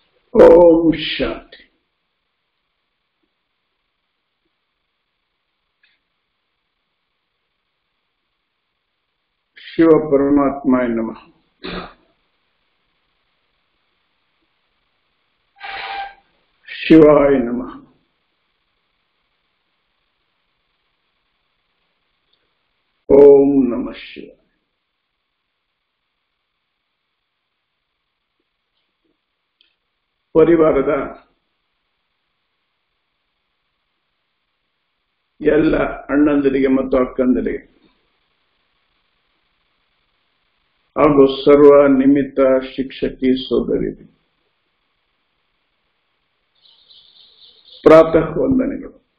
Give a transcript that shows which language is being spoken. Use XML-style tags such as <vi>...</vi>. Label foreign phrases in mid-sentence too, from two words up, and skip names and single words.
<sa>ओम शांति। शिव परमात्माय नमः। शिवाय नमः। ओम नमः शिवाय।</sa> <kn>ಪರಿವಾರದ ಎಲ್ಲ ಅಣ್ಣಂದಿರಿಗೆ ಮತ್ತು ಅಕ್ಕಂದಿರಿಗೆ ಹಾಗೂ ಸರ್ವ ನಿಮಿತ್ತ ಶಿಕ್ಷಕಿ ಸೋದರಿಗೆ ಪ್ರಾತಃ ವಂದನೆಗಳು.</kn>